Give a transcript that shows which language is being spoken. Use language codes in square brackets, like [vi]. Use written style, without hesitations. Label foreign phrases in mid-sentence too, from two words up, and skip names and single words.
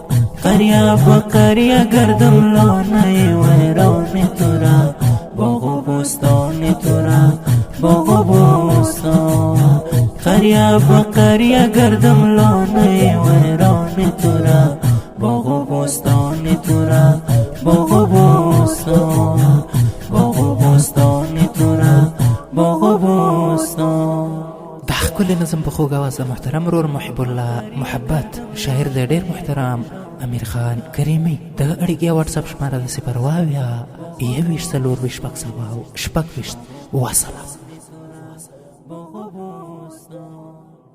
[fa] قریه با قریه گردم لانه ویران تو را، باغ و بستان تو را، باغ و بستان. قریه با قریه گردم لانه ویران تو را، باغ و بستان تو را، باغ و بستان. باغ و بستان تو را، باغ و بستان. [ps] د ښکلي نظم په خوږ اواز محترم ورور محب الله محبت شاعر د ډیر محترم امیر خان کریمی. د اړیکې واتساپ شماره د 0 واویا یویشت څلورویشت شپږویشت وسلام.